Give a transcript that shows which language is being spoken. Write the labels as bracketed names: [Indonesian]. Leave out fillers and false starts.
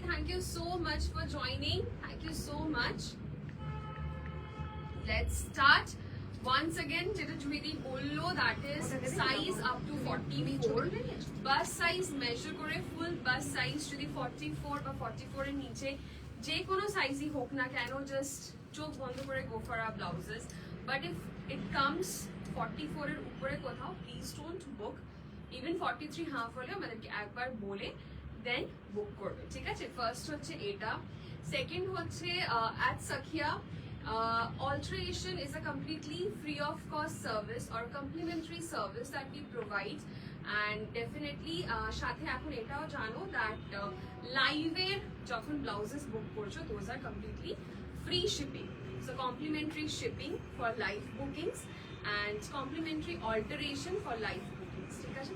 [English] Thank you so much for joining. Thank you so much. Let's start. Once again, [Bangla] যেটা জুইদি বললো, [English] that is size up to 44. [Bangla] Bust size measure করে full bust size যদি 44 বা 44 এর নিচে যে কোনো সাইজই হোক না কেন, জাস্ট চোখ বন্ধ করে [English] go for our blouses. But if it comes [Bangla] 44 এর উপরে কোথাও, [English] please don't book. Even 43 half [Bangla] হলে আমাদেরকে একবার বলে দেন বুক করবে, ঠিক আছে? ফার্স্ট হচ্ছে এটা। সেকেন্ড হচ্ছে [English] at Sakia alteration is a completely free of cost service or complimentary service that we provide, and definitely [Bangla] সাথে এখন এটাও জানো [English] that live এর [Bangla] যখন blouses book করছো [English] those are completely free shipping, so complimentary shipping for live bookings and complimentary alteration for live bookings, [Bangla] ঠিক আছে?